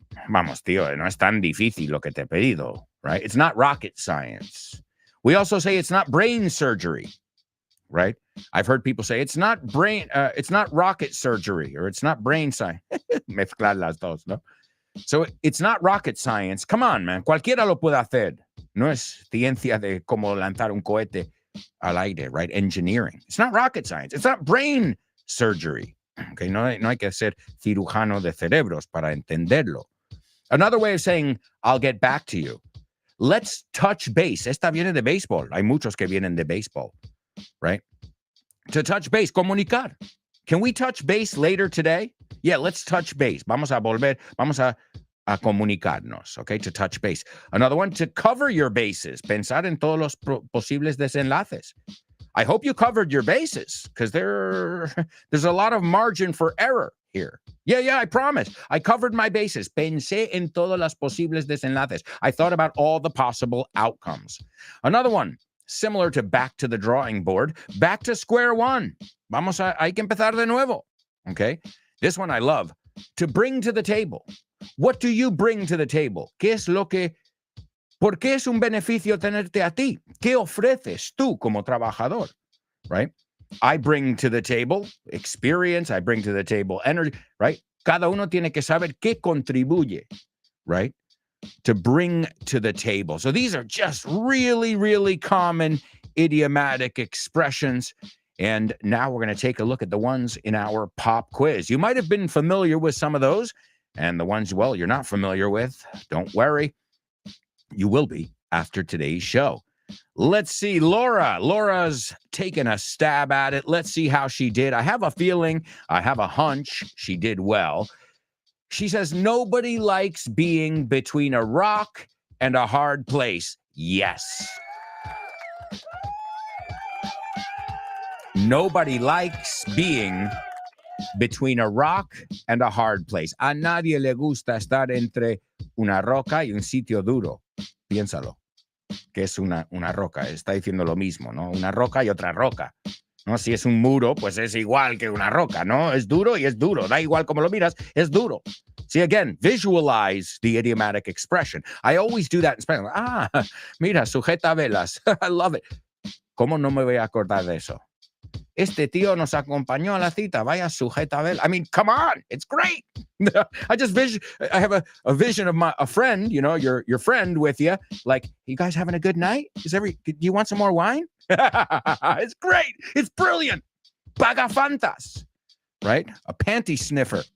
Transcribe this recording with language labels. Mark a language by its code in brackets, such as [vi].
[es] Vamos, tío, no es tan difícil lo que te he pedido, right? [en] It's not rocket science. We also say it's not brain surgery, right? I've heard people say it's not rocket surgery, or it's not brain science. [es] Mezclar las dos, ¿no? [en] So it's not rocket science. Come on, man. [es] Cualquiera lo puede hacer. No es ciencia de cómo lanzar un cohete al aire, right? Engineering. [en] It's not rocket science. It's not brain surgery. [es] Okay, no hay que ser cirujano de cerebros para entenderlo. [en] Another way of saying, I'll get back to you. Let's touch base. [es] Esta viene de béisbol. Hay muchos que vienen de béisbol, right? [en] To touch base, [es] comunicar. [en] Can we touch base later today? Yeah, let's touch base. [es] Vamos a volver, vamos a comunicarnos, [en] okay? To touch base. Another one, to cover your bases. [es] Pensar en todos los posibles desenlaces. [en] I hope you covered your bases, because there's a lot of margin for error here. Yeah, I promise. I covered my bases. [es] Pensé en todas las posibles desenlaces. [en] I thought about all the possible outcomes. Another one, similar to back to the drawing board, back to square one. [es] Hay que empezar de nuevo. Okay? [en] This one I love. To bring to the table. What do you bring to the table? [es] ¿Qué es lo que ¿Por qué es un beneficio tenerte a ti? ¿Qué ofreces tú como trabajador? [en] Right? I bring to the table experience, I bring to the table energy, right? [es] Cada uno tiene que saber qué contribuye, right? [en] To bring to the table. So these are just really, really common idiomatic expressions. And now we're going to take a look at the ones in our pop quiz. You might have been familiar with some of those, and the ones, well, you're not familiar with, don't worry. You will be after today's show. Let's see, Laura. Laura's taken a stab at it. Let's see how she did. I have a feeling, I have a hunch she did well. She says, nobody likes being between a rock and a hard place. Yes. Nobody likes being between a rock and a hard place. [es] A nadie le gusta estar entre una roca y un sitio duro. Piénsalo. Que es una roca, está diciendo lo mismo, ¿no? Una roca y otra roca, ¿no? Si es un muro, pues es igual que una roca, ¿no? Es duro y es duro, da igual como lo miras, es duro. [en] See, again, visualize the idiomatic expression. I always do that in Spanish. [es] Ah, mira, sujeta velas. [en] I love it. [es] ¿Cómo no me voy a acordar de eso? Este tío nos acompañó a la cita. Vaya sujeta velas. [en] I mean, come on, it's great. I have a vision of a friend, you know, your friend with you. Like, you guys having a good night? Do you want some more wine? It's great. It's brilliant. Pagafantas. Right? A panty sniffer.